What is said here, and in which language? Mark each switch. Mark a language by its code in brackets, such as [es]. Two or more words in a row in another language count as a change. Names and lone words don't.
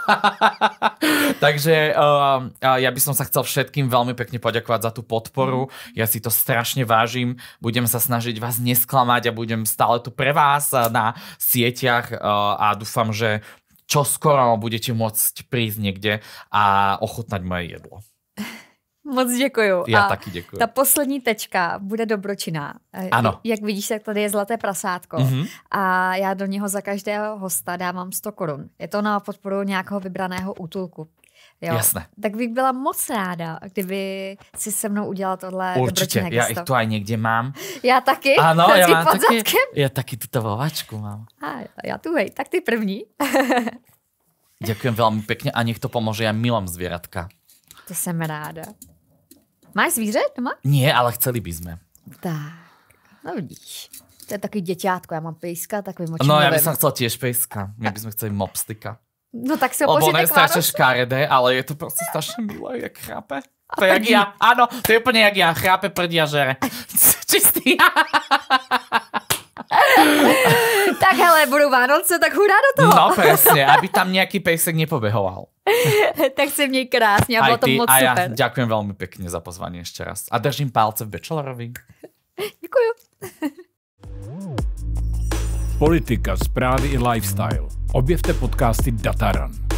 [sk] Takže ja by som sa chcel všetkým veľmi pekne poďakovať za tú podporu. Ja si to strašne vážim. Budem sa snažiť vás nesklamať a budem stále tu pre vás na sieťach a dúfam, že čoskoro budete môcť prísť niekde a ochutnať moje jedlo. [cs] Moc děkuju. Já taky děkuju. Ta poslední tečka bude dobročinná. Ano. Jak vidíš, tak tady je zlaté prasátko. A já do něho za každého hosta dávám 100 korun. Je to na podporu nějakého vybraného útulku. Jo. Jasné. Tak bych byla moc ráda, kdyby si se mnou udělala tohle Určitě, dobročinné já gesto. [sk] ich tu aj někde mám. [cs] Já taky? Ano, já mám pod taky. zadkem? Já taky tuto vovačku mám. Já tu hej, tak ty první. [sk] Ďakujem veľmi pekne a nech to pomôže, ja milujem zvieratka. [cs] To jsem ráda. Máš zvíře doma? [sk] Nie, ale chceli by sme. [cs] Tak, no vidíš. To je takový děťátko, já mám pejska, takový močím. [sk] No, ja by som chcel tiež pejska. My by sme chceli mopstika. [cs] No tak si ho [sk] Lebo [cs] pošlete [sk] je [cs] k [sk] strašne [cs] Vánocu. [sk] škaredé, ale je to proste strašne milé, jak chrápe. To je jak ja. Áno, to je úplne jak ja. Chrápe, prdí a žere. Čistý. [cs] Tak hele, budou Vánoce, tak hurá do toho. [sk] No presne, aby tam nejaký pejsek nepobehoval. [cs] Tak se měj krásně a bylo to moc [sk] a [cs] super. [sk] ja ďakujem veľmi pekne za pozvanie ešte raz. A držím palce v Bachelorovi. [cs] Děkuju. Politika, zprávy i lifestyle. Objevte podcasty Dataran.